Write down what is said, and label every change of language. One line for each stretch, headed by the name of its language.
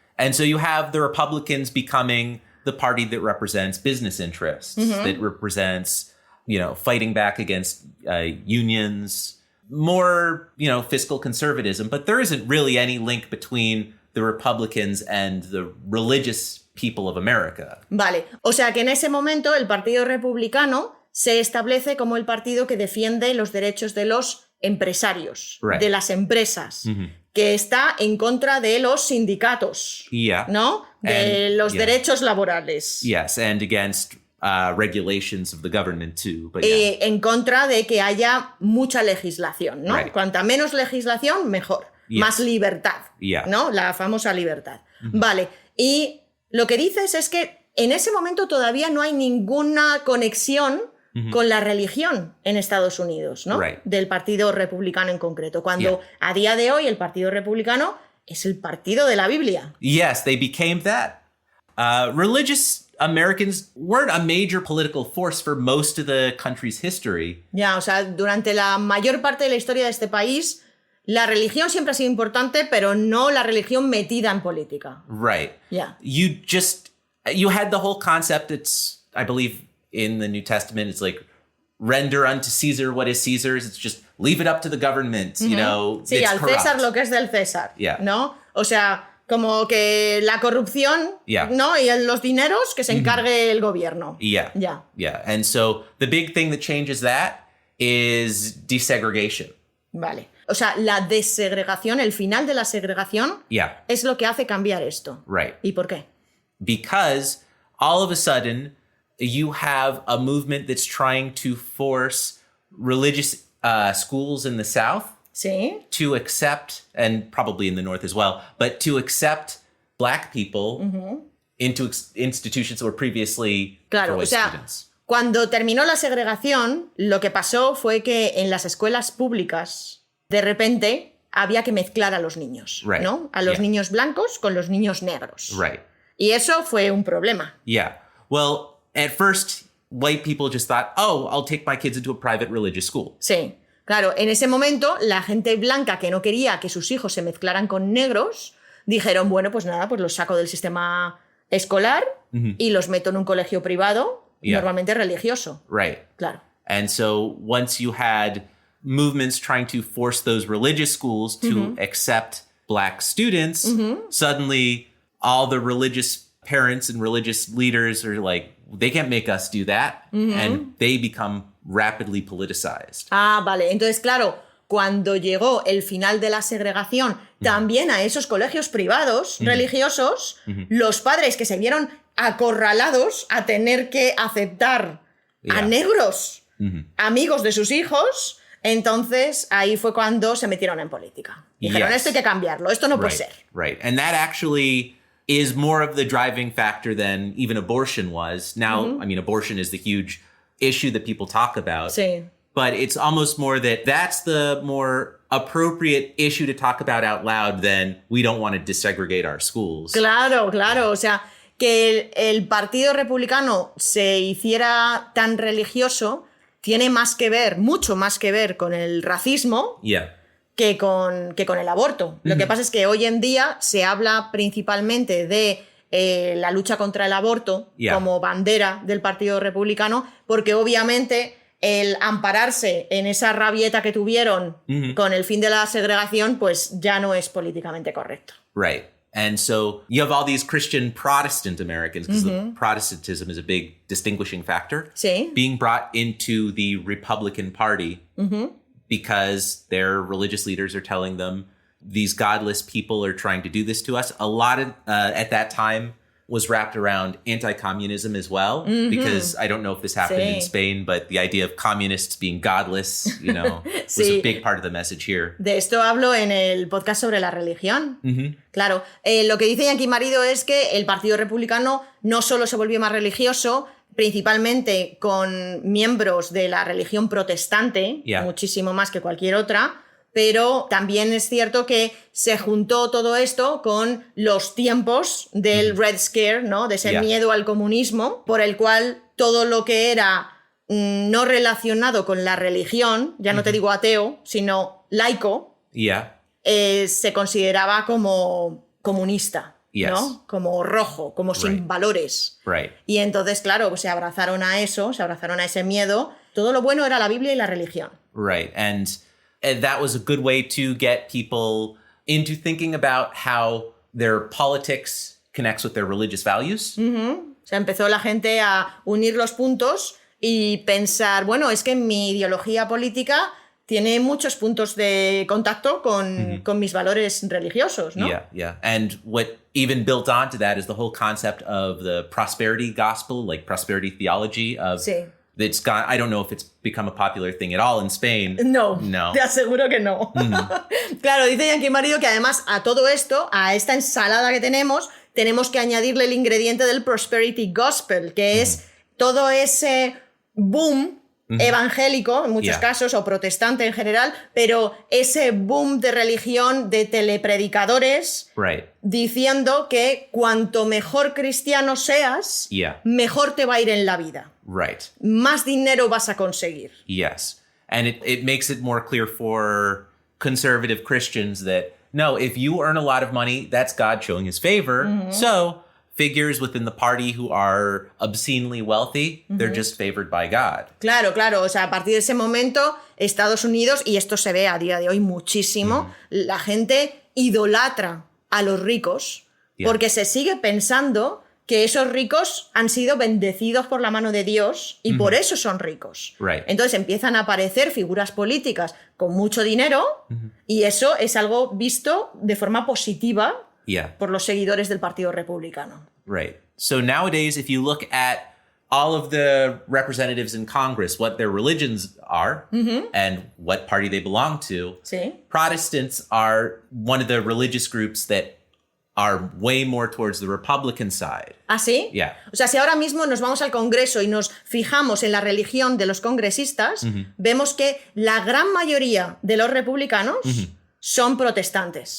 English: And so you have the Republicans becoming the party that represents business interests, that represents, fighting back against unions, more, fiscal conservatism, but there isn't really any link between the Republicans and the religious people of America.
Spanish: Vale, o sea que en ese momento el Partido Republicano se establece como el partido que defiende los derechos de los empresarios, de las empresas, que está en contra de los sindicatos, ¿no? De los derechos laborales.
English: Yes, and against regulations of the government too. But
Spanish: en contra de que haya mucha legislación, ¿no? Cuanta menos legislación, mejor. Más libertad, ¿no? La famosa libertad. Vale, y lo que dices es que en ese momento todavía no hay ninguna conexión con la religión en Estados Unidos, ¿no? Del Partido Republicano en concreto. Cuando a día de hoy el Partido Republicano es el partido de la Biblia.
English: Yes, they became that. Religious Americans weren't a major political force for most of the country's history.
Spanish: Ya, o sea, durante la mayor parte de la historia de este país, la religión siempre ha sido importante, pero no la religión metida en política.
English: Right. Yeah. You had the whole concept, it's, I believe in the New Testament, it's like, render unto Caesar what is Caesar's. It's just leave it up to the government, you know.
Spanish: Sí,
English: it's
Spanish: al
English: corrupt.
Spanish: César lo que es del César,
English: Yeah.
Spanish: ¿no? O sea, como que la corrupción,
English: Yeah.
Spanish: ¿no? Y los dineros que se encargue el gobierno.
English: Yeah.
Spanish: Ya.
English: Yeah. And so the big thing that changes that is desegregation.
Spanish: Vale. O sea, la desegregación, el final de la segregación,
English: Yeah.
Spanish: es lo que hace cambiar esto.
English: Right.
Spanish: ¿Y por qué?
English: Because all of a sudden you have a movement that's trying to force religious schools in the South
Spanish: Sí.
English: to accept, and probably in the North as well, but to accept Black people into institutions that were previously for
Spanish: Claro, o
English: white
Spanish: sea,
English: students.
Spanish: cuando terminó la segregación, lo que pasó fue que en las escuelas públicas, de repente, había que mezclar a los niños,
English: Right.
Spanish: ¿no? A los
English: Yeah.
Spanish: niños blancos con los niños negros.
English: Right.
Spanish: Y eso fue un problema.
English: Yeah. Well, at first, white people just thought, oh, I'll take my kids into a private religious school.
Spanish: Sí. Claro, en ese momento, la gente blanca que no quería que sus hijos se mezclaran con negros, dijeron, bueno, pues nada, pues los saco del sistema escolar y los meto en un colegio privado,
English: Yeah.
Spanish: normalmente religioso.
English: Right.
Spanish: Claro.
English: And so once you had movements trying to force those religious schools to accept Black students, suddenly all the religious parents and religious leaders are like, they can't make us do that. And they become rapidly politicized.
Spanish: Ah, vale. Entonces, claro, cuando llegó el final de la segregación, también a esos colegios privados religiosos, los padres que se vieron acorralados a tener que aceptar a
English: Yeah.
Spanish: negros, amigos de sus hijos, entonces ahí fue cuando se metieron en política. Dijeron,
English: Yes.
Spanish: esto hay que cambiarlo, esto no puede
English: Right.
Spanish: ser.
English: Right. And that actually is more of the driving factor than even abortion was. Now, I mean, abortion is the huge issue that people talk about.
Spanish: Sí.
English: But it's almost more that that's the more appropriate issue to talk about out loud than we don't want to desegregate our schools.
Spanish: Claro, claro. O sea, que el Partido Republicano se hiciera tan religioso tiene más que ver, mucho más que ver con el racismo
English: Yeah.
Spanish: que con el aborto. Lo que pasa es que hoy en día se habla principalmente de la lucha contra el aborto
English: Yeah.
Spanish: como bandera del Partido Republicano, porque obviamente el ampararse en esa rabieta que tuvieron con el fin de la segregación, pues ya no es políticamente correcto.
English: Right. And so you have all these Christian Protestant Americans, because the Protestantism is a big distinguishing factor,
Spanish: Sí.
English: being brought into the Republican Party because their religious leaders are telling them these godless people are trying to do this to us. A lot of, at that time, was wrapped around anti-communism as well, because I don't know if this happened in
Spanish: Sí.
English: Spain, but the idea of communists being godless, you know, was
Spanish: Sí.
English: a big part of the message here.
Spanish: De esto hablo en el podcast sobre la religión. Claro, lo que dice Yankee Marido es que el Partido Republicano no solo se volvió más religioso, principalmente con miembros de la religión protestante,
English: Yeah.
Spanish: muchísimo más que cualquier otra, pero también es cierto que se juntó todo esto con los tiempos del Red Scare, ¿no? De ese
English: Yeah.
Spanish: miedo al comunismo, por el cual todo lo que era no relacionado con la religión, ya no te digo ateo, sino laico,
English: Yeah.
Spanish: se consideraba como comunista,
English: Yes.
Spanish: ¿no? Como rojo, como sin
English: Right.
Spanish: valores.
English: Right.
Spanish: Y entonces, claro, pues se abrazaron a eso, se abrazaron a ese miedo. Todo lo bueno era la Biblia y la religión.
English: Right. And that was a good way to get people into thinking about how their politics connects with their religious values.
Spanish: O sea, empezó la gente a unir los puntos y pensar, bueno, es que mi ideología política tiene muchos puntos de contacto con mis valores religiosos, ¿no?
English: Yeah, yeah. And what even built onto that is the whole concept of the prosperity gospel, like prosperity theology of
Spanish: Sí.
English: it's gone. I don't know if it's become a popular thing at all in Spain.
Spanish: No, No. te aseguro que no. Claro, dice Yankee Marido que además a todo esto, a esta ensalada que tenemos que añadirle el ingrediente del prosperity gospel, que es todo ese boom evangélico en muchos casos, o protestante en general, pero ese boom de religión de telepredicadores diciendo que cuanto mejor cristiano seas, mejor te va a ir en la vida. Más dinero vas a conseguir.
English: Yes. And it makes it more clear for conservative Christians that, no, if you earn a lot of money, that's God showing his favor. So figures within the party who are obscenely wealthy, they're just favored by God.
Spanish: Claro, claro. O sea, a partir de ese momento, Estados Unidos, y esto se ve a día de hoy muchísimo, la gente idolatra a los ricos porque se sigue pensando que esos ricos han sido bendecidos por la mano de Dios y por eso son ricos. Entonces empiezan a aparecer figuras políticas con mucho dinero y eso es algo visto de forma positiva por los seguidores del Partido Republicano.
English: So nowadays, if you look at all of the representatives in Congress, what their religions are and what party they belong to, Protestants are one of the religious groups that are way more towards the Republican side.
Spanish: ¿Ah, sí? O sea, si ahora mismo nos vamos al Congreso y nos fijamos en la religión de los congresistas, vemos que la gran mayoría de los republicanos son protestantes.